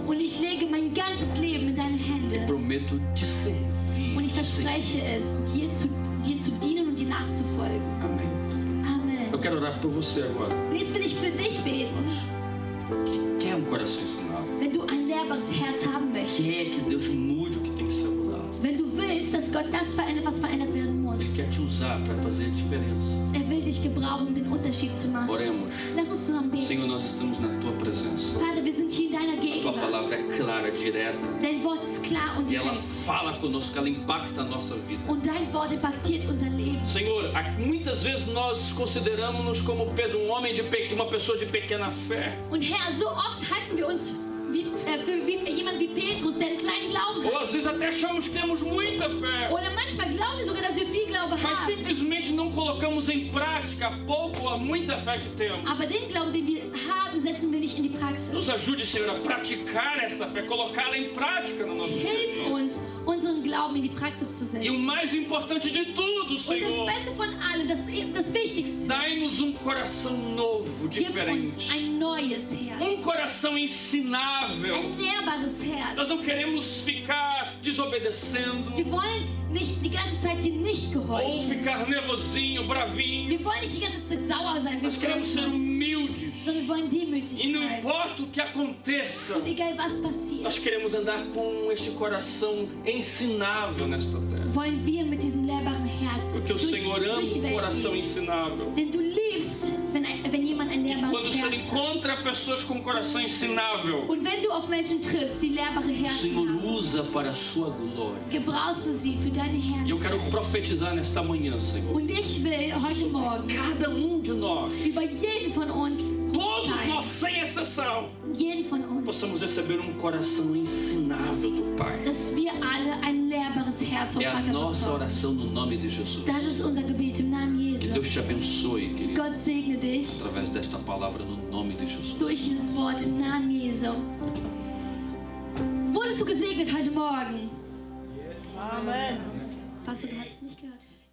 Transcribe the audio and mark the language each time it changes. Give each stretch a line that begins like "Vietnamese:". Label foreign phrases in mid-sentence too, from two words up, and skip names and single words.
German: Und ich lege mein ganzes Leben in deine Hände.
Portuguese: Prometo te servir.
German: Und ich
Portuguese: te servir.
German: verspreche es, dir zu dienen und dir nachzufolgen.
Portuguese: Amém.
German: Amen.
Portuguese: Eu quero orar por você agora,
German: Und jetzt will ich für dich beten.
Portuguese: que quer um coração ensinável.
German: Wenn du ein lehrbares Herz haben
Portuguese: Quer
German: möchtest.
Portuguese: que Deus mude o que tem que ser mudado.
German: Wenn du willst, dass Gott das verändert, was verändert werden
Portuguese: Ele
German: muss.
Portuguese: quer te usar para fazer a diferença.
German: Er will dich gebrauchen, um den Unterschied zu machen.
Portuguese: Oremos.
German: Lass uns zusammen beten.
Portuguese: Senhor, nós estamos na tua presença.
German: Vater, wir sind hier in deiner
Portuguese: Tua
German: Gegenwart.
Portuguese: palavra é clara, direta.
German: Dein Wort ist klar und
Portuguese: E ela
German: direkt.
Portuguese: fala conosco, ela impacta a nossa vida.
German: Und dein Wort impactiert unser Leben.
Portuguese: Senhor, muitas vezes nós consideramos-nos como Pedro, uma pessoa de pequena fé.
German: Und Herr, so oft halten wir uns für jemand wie Petrus, der einen kleinen Glauben
Portuguese: Ou
German: hat.
Portuguese: às vezes até achamos que temos muita fé,
German: Oder manchmal glauben wir sogar, dass wir viel Glaube
Portuguese: mas
German: haben.
Portuguese: simplesmente não colocamos em prática a pouco ou a muita fé que temos.
German: Aber den Glauben, den wir haben, setzen wir nicht in die Praxis.
Portuguese: Nos ajude, Senhor, a praticar esta fé, colocá-la em prática no nosso
German: Hilf
Portuguese: dia.
German: uns, unseren Glauben in die Praxis zu
Portuguese: E o
German: setzen.
Portuguese: mais importante de tudo,
German: Und das
Portuguese: Senhor,
German: Beste von allem, das Wichtigste,
Portuguese: dai-nos um coração novo,
German: gib uns
Portuguese: diferente.
German: ein neues
Portuguese: Um
German: Herz.
Portuguese: coração ensinável.
German: Ein lehrbares
Portuguese: Nós
German: Herz.
Portuguese: não queremos ficar desobedecendo
German: Wir wollen nicht die ganze Zeit dir nicht
Portuguese: ou
German: gehorchen.
Portuguese: ficar nervosinho, bravinho.
German: Wir wollen nicht die ganze Zeit sauer sein, wir
Portuguese: Nós queremos ser
German: wollen
Portuguese: humildes.
German: sondern wir wollen demütig
Portuguese: E não
German: sein.
Portuguese: importa o que aconteça,
German: Und egal was passiert,
Portuguese: nós queremos andar com este coração ensinável nesta terra.
German: wollen wir mit diesem lehrbaren Herz
Portuguese: Porque o Senhor ama
German: durch die
Portuguese: um
German: Welt
Portuguese: coração
German: gehen.
Portuguese: ensinável.
German: Denn du liebst, wenn jemand ein
Portuguese: E
German: lehrbares
Portuguese: quando o Senhor
German: Herz hat.
Portuguese: encontra pessoas com um coração ensinável,
German: Und wenn du auf Menschen triffst, die lehrbare
Portuguese: o
German: Herzen
Portuguese: Senhor
German: haben,
Portuguese: usa para a sua glória.
German: gebrauchst du sie für deine
Portuguese: E eu quero
German: Herrlichkeit.
Portuguese: profetizar nesta manhã, Senhor.
German: Und ich will heute Morgen
Portuguese: Cada de nós,
German: über jeden von uns
Portuguese: todos
German: sein,
Portuguese: nós sem exceção,
German: jeden von uns,
Portuguese: possamos receber um coração ensinável do Pai.
German: dass wir alle ein lehrbares Herz vom
Portuguese: É a
German: Vater
Portuguese: nossa
German: bekommen.
Portuguese: oração no nome de Jesus.
German: Das ist unser Gebet im Namen
Portuguese: Que
German: Jesu.
Portuguese: Deus te abençoe, querido,
German: Gott segne dich
Portuguese: através desta palavra no nome de Jesus.
German: durch dieses Wort im Namen Jesu. Wurdest du gesegnet heute Morgen? Amen. Pastor, du hast es nicht gehört.